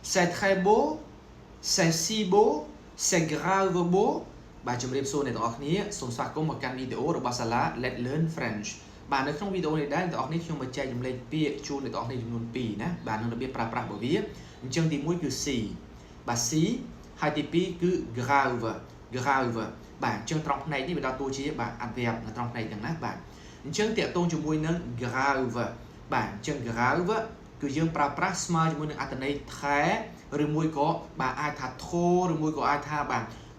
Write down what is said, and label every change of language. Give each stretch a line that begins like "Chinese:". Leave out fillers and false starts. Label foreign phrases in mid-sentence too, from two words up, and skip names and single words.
French: c'est très beau c'est si beau c'est grave beau
Khmer: បាទជំរាបសួរអ្នកទាំងអស់គ្នាសូមស្វាគមន៍មកកាន់វីដេអូរបស់សាលា Let's Learn French បាទ នៅក្នុងវីដេអូនេះដែរអ្នកទាំងអស់គ្នាខ្ញុំមកចែកចម្លែកពាក្យជូនអ្នកទាំងអស់គ្នាចំនួន2ណាបាទនឹងរបៀបប្រើប្រាស់របស់វាអញ្ចឹងទី1គឺ si បាទ si ហើយទី2គឺ grave បាទអញ្ចឹងត្រង់ផ្នែកនេះវាដល់តួជាបាទ adverb នៅត្រង់ផ្នែកហ្នឹងណាបាទអញ្ចឹងតាក់ទងជាមួយនឹង grave បាទអញ្ចឹង grave គឺយើងប្រើប្រាស់ស្មើជាមួយនឹងអត្ថន័យថែឬមួយក៏បាទអាចថាធោឬមួយក៏អាចថាបាទ